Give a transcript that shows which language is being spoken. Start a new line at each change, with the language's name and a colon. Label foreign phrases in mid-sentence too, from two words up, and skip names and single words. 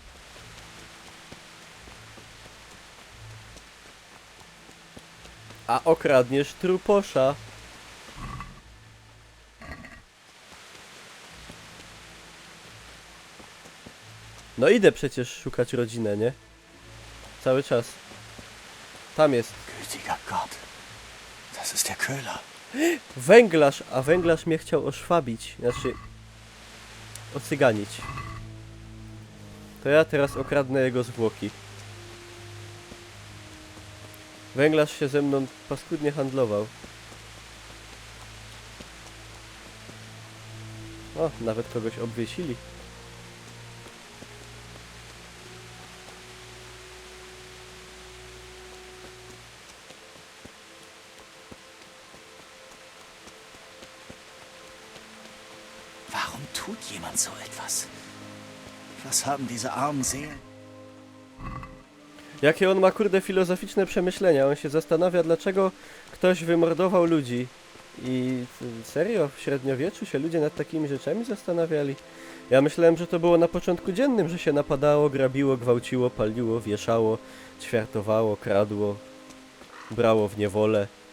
Polish: A okradniesz truposza. No idę przecież szukać rodzinę, nie? Cały czas. Tam jest.
German: Gütiger Gott. Das ist der Köhler.
Polish: Węglarz, a węglarz mnie chciał oszwabić. Znaczy... ocyganić. To ja teraz okradnę jego zwłoki. Węglarz się ze mną paskudnie handlował. O, nawet kogoś obwiesili.
German: Warum tut jemand so etwas? Was haben diese armen Seelen?
Polish: Jakie on ma kurde filozoficzne przemyślenia. On się zastanawia, dlaczego ktoś wymordował ludzi. I serio, w średniowieczu się ludzie nad takimi rzeczami zastanawiali. Ja myślałem, że to było na początku dziennym, że się napadało, grabiło, gwałciło, paliło, wieszało, ćwiartowało, kradło, brało w niewolę.